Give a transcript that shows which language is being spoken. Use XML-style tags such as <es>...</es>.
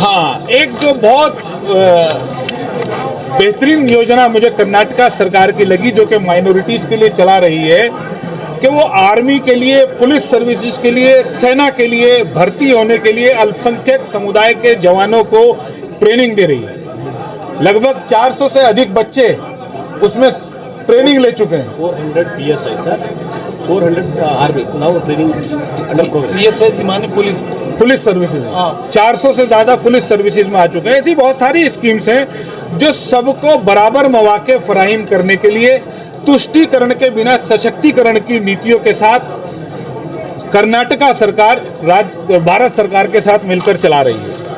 <hi>हाँ, एक जो बहुत बेहतरीन योजना मुझे कर्नाटका सरकार की लगी, जो कि माइनॉरिटीज़ के लिए चला रही है, कि वो आर्मी के लिए, पुलिस सर्विसेज के लिए, सेना के लिए भर्ती होने के लिए अल्पसंख्यक समुदाय के जवानों को ट्रेनिंग दे रही है। लगभग 400 से अधिक बच्चे उसमें ट्रेनिंग ले चुके हैं।</hi> <en>400 PSI सर, 400 army now training under progress.</en> <hi>PSS माने पुलिस सर्विसेज, 400 से ज़्यादा पुलिस सर्विसेज में आ चुके हैं। ऐसी बहुत सारी स्कीम्स हैं जो सबको बराबर मौके फराहम करने के लिए तुष्टीकरण के बिना सशक्तिकरण की नीतियों के साथ कर्नाटका सरकार भारत सरकार के साथ मिलकर चला रही है।</hi>